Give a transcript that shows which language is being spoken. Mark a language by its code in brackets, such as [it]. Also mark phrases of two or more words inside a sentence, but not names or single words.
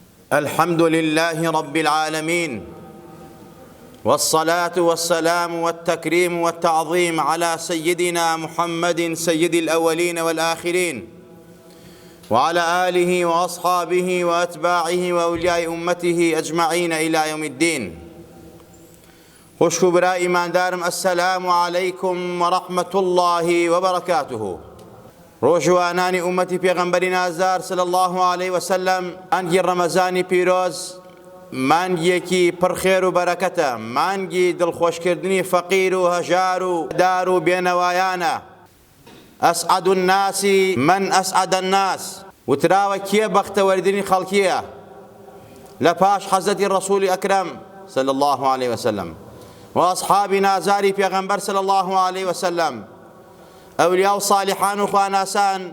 [ar] الحمد لله رب العالمين، والصلاة والسلام والتكريم والتعظيم على سيدنا محمد سيد الأولين والآخرين، وعلى آله وأصحابه وأتباعه وأولياء أمته أجمعين إلى يوم الدين. [ckb] خوش برا إيمان دارم، [ar] السلام عليكم ورحمة الله وبركاته. [ckb] ڕۆژوانانی ئومەتی پێغەمبەری نازدار [ar] صلی الله عليه وسلم، [ckb] مانگی ڕەمەزانی پیرۆز مانگیەکی پڕخێر و بەرەکەتە، مانگی دڵخۆشکردنی فەقیر و هەژار و دار و بێنەوایانە. [ar] ئەسعەد الناس من ئەسعەد الناس، [ckb] وتراوە کێ بەختەوەردنی خەڵکیە لە پاش حەزەتی ڕەسوولی ئەکرەم [ar] صلی الله عليه وسلم [ckb] و ئەصحابی نازاری پێغەمبەر [ar] صلی الله عليه وسلم، [ckb] ئەولیا و صالحان و خواناسان.